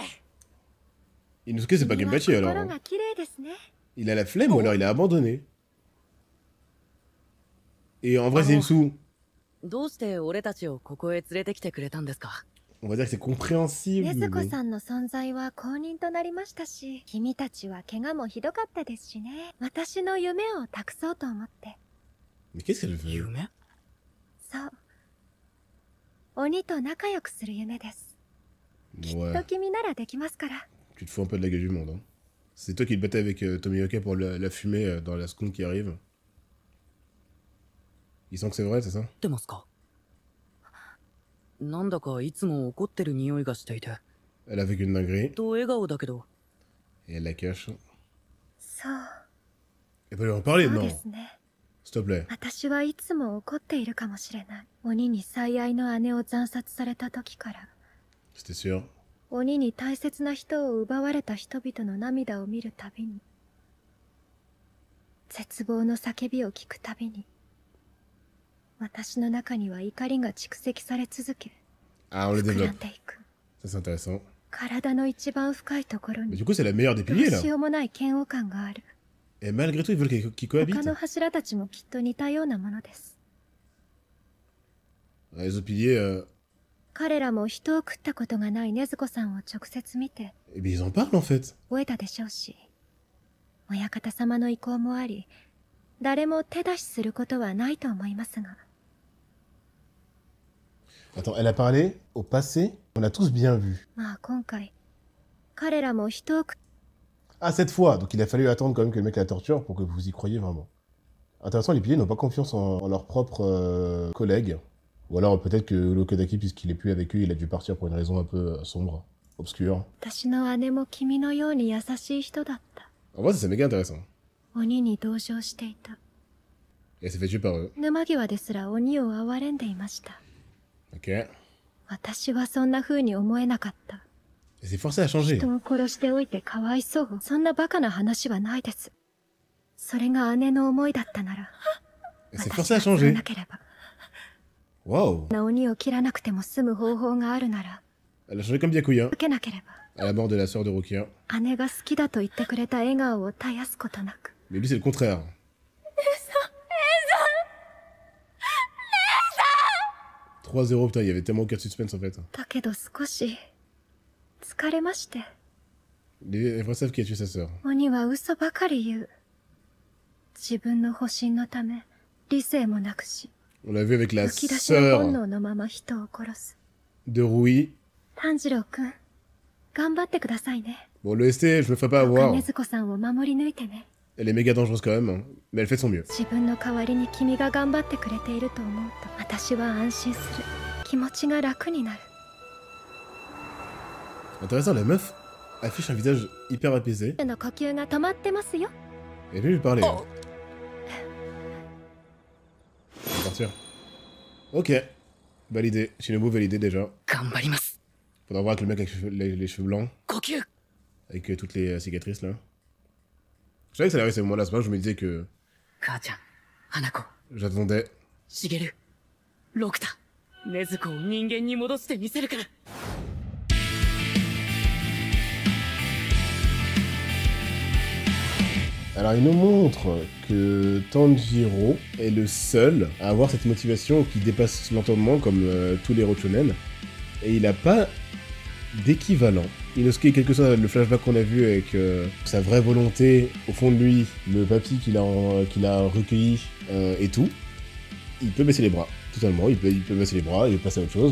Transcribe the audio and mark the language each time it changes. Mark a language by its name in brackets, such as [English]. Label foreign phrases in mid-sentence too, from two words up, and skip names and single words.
[French] Inosuke, c'est pas [Japanese] 君は [French] Genpachi alors. [Japanese] 心 [French] hein. [Japanese] が綺麗ですね。 [French] Il a la flemme ou alors il a abandonné. Et en vrai, Zenitsu, [Japanese] どうして俺たちをここへ連れてきてくれたんですか [French] on va dire que c'est compréhensible. [Japanese] 禰 [French] Mais [Japanese] 豆子 [French] bon. [Japanese] さんの存在は公認となりましたし、君たちは怪我もひどかったですしね。私の夢を託そうと思って。 [French] Mais qu'est-ce qu'elle veut? [Japanese] 夢そう。鬼と仲良くする夢です。きっ [French] Ouais, [Japanese] と君ならできますから。 [French] tu te fous un peu de la gueule du monde. Hein. C'est toi qui te battais avec Tomioka pour la fumée dans la seconde qui arrive. Il sent que c'est vrai, c'est ça? [Japanese] ってますかなんだかいつも怒ってる匂いがしていて [French] Elle a vécu une dinguerie [Japanese] と笑顔だけど [French] et elle la cache. [Japanese] そう。 [French] Elle peut lui en parler, [Japanese] そう [French] non? [Japanese] ですね。 [French] S'il te plaît. [Japanese] 私はいつも怒っているかもしれない。鬼に最愛の姉を惨殺された時から、 [French] C'était sûr. [Japanese] 鬼に大切な人を奪われた人々の涙を見るたびに、絶望の叫びを聞くたびに、私の中には怒りが蓄積され続け、 [French] Ah, on le [Japanese] 膨ら [French] développe. [Japanese] んでいく。 [French] Ça, c'est intéressant. [Japanese] 体の一番深いところ [French] Mais [Japanese] に [French] du coup, c'est la meilleure des [Japanese] どう [French] piliers, là. [Japanese] しようもない嫌悪感がある。 [French] Et malgré tout, ils veulent qu'ils [Japanese] 他 [French] cohabitent. [Japanese] の柱たちもきっと似たようなものです。 [French] Les autres piliers, [Japanese] 彼らも人を食ったことがない禰豆子さんを直接見て [French] eh bien, ils en parlent, en fait. [Japanese] 覚えたでしょうし、親方様の意向もあり、誰も手出しすることはないと思いますが。 [French] Attends, elle a parlé au passé. On l'a tous bien vu. [Japanese] まあ今回彼らも人を [French] Ah, cette fois. Donc il a fallu attendre quand même que le mec la torture pour que vous y croyiez vraiment. Intéressant, les piliers n'ont pas confiance en leurs propres collègues. Ou alors peut-être que Urokodaki, puisqu'il est plus avec eux, il a dû partir pour une raison un peu sombre, obscure. [Japanese] 私の姉も君のように優しい人だった。 [French] En vrai, c'est méga intéressant. [Japanese] 鬼に同情していた。 [French] Et elle s'est fait tuer par eux. [Japanese] 沼際ですら鬼を憐れんでいました。 Ok. 私はそんな風に思えなかった。 [French] Elle s'est forcée à changer. [Japanese] 人を殺しておいてかわいそう。そんなバカな話はないです。それが姉の思いだったなら。 [French] Elle s'est [Japanese] 私 [French] forcée à [Japanese] がそれ [French] changer. [Japanese] なければ。 Waouh. 鬼を切らなくても済む方法があるなら。 [French] Elle a changé comme Byakuya. [Japanese] 受けなければ。 [French] À la mort de la sœur de Rukia. [Japanese] 姉が好きだと言ってくれた笑顔を絶やすことなく。 [French] Mais lui, c'est le contraire. 3-0, putain, il y avait tellement aucun suspense en fait. [Japanese] だけど少し疲れまして。 [French] Les vrais savent qui a tué sa sœur. [Japanese] 鬼は嘘ばかり言う。自分の保身のため理性もなくし、 [French] On l'a vu avec la [Japanese] むき出しの本 [French] sœur [Japanese] 能のまま人を殺す。 [French] de Rui. [Japanese] 炭治郎くん、頑張ってくださいね。 [French] Bon, le ST, je me ferai pas [Japanese] どうか [French] avoir. [Japanese] 禰豆子さんを守り抜いてね。 [French] Elle est méga dangereuse quand même, hein. Mais elle fait de son mieux. [Japanese] 自分の代わりに君が頑張ってくれていると思うと、私は安心する。気持ちが楽になる。 [French] Intéressant, la meuf affiche un visage hyper apaisé. [Japanese] の呼吸が止まってますよ。 [French] Et lui parler. Hein. On va partir. Ok. Validé. Shinobu validé déjà. [Japanese] 頑張ります。 [French] Faudra voir avec le mec avec les cheveux blancs. [Japanese] 呼吸 [French] Avec toutes les cicatrices là. Je savais que ça arrivait à ce moment-là. C'est pas que je me disais que [Japanese] 母ちゃん、花子、 [French] j'attendais. [Japanese] しげる、六太、禰豆子を人間に戻してみせるから。 [French] Alors il nous montre que Tanjiro est le seul à avoir cette motivation qui dépasse l'entendement comme tous les Rochonen. Et il n'a pas d'équivalent. Inosuke, quel que soit le flashback qu'on a vu avec sa vraie volonté, au fond de lui, le papy qu'il a recueilli et tout, il peut baisser les bras, totalement, il peut baisser les bras, il peut passer à autre chose.